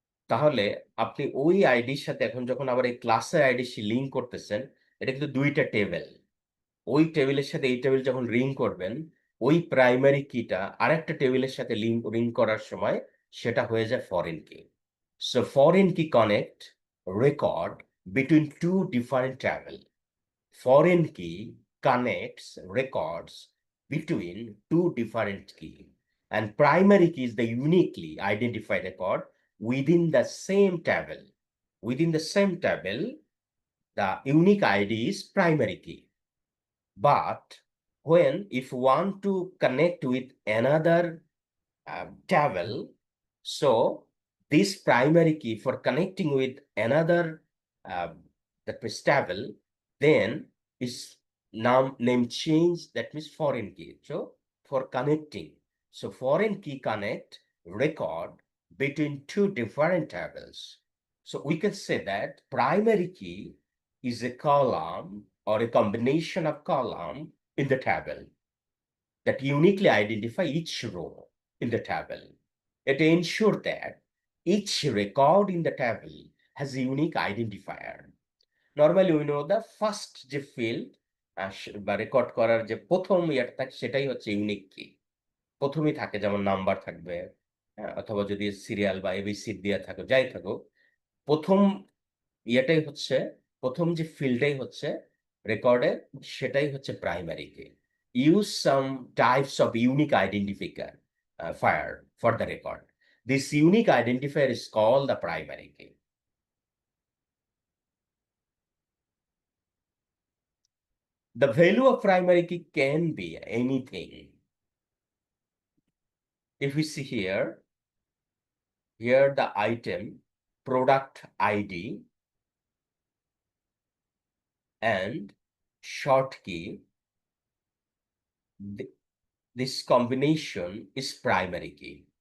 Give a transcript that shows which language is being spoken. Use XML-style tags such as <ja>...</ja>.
<bn>তাহলে আপনি ওই আইডির সাথে এখন যখন আবার এই ক্লাসের আইডি লিঙ্ক করতেছেন, এটা কিন্তু দুইটা টেবিল। ওই টেবিলের সাথে এই টেবিল যখন রিং করবেন, ওই প্রাইমারি কিটা আরেকটা টেবিলের সাথে রিং করার সময় সেটা হয়ে যায় ফরেন কি।</bn> <en>So foreign key connect record between two different table. Foreign key connects records between two different key, and primary key is the uniquely identified record within the same table. Within the same table, the unique ID is primary key. But when if you want to connect with another table, so this primary key for connecting with another uh, that means table, then is now name change, that means foreign key. So for connecting, so foreign key connect record between two different tables. So we can say that primary key is a column or a combination of column in the table that uniquely identify each row in the table. It ensures that each record in the table has a unique identifier. Normally we know the first</en> <bn>যে field বা record করার যে প্রথম ইয়াটা থাকে সেটাই হচ্ছে unique কি। প্রথমেই থাকে, যেমন নাম্বার থাকবে, অথবা যদি সিরিয়াল বা এবিসি দেয়া থাকে, যাই থাকুক, প্রথম ইয়েটাই হচ্ছে, প্রথম যে ফিল্ডটাই হচ্ছে রেকর্ডের, সেটাই হচ্ছে প্রাইমারি কি।</bn> <en>Use some types of unique identifier fire for the record. This unique identifier is called the primary key. The value of primary key can be anything. If we see here the item product ID and short key, this combination is primary key.</en>